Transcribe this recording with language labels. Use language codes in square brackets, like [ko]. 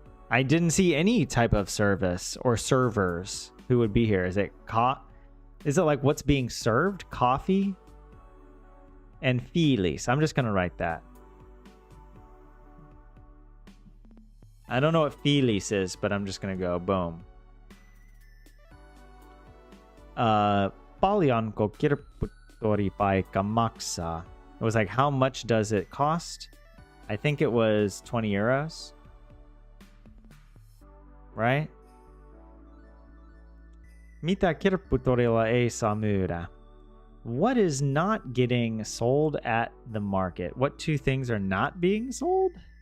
[en] I didn't see any type of service or servers who would be here. Is it like what's being served? Coffee? And fiilis. I'm just going to write that. I don't know what fiilis is, but I'm just going to go boom. [fi] Paljonko kirpputoripaikka maksaa? [en] It was like, how much does it cost? I think it was 20 euros. Right? [fi] Mitä kirpputorilla ei saa myydä? [en] What is not getting sold at the market? What 2 things are not being sold?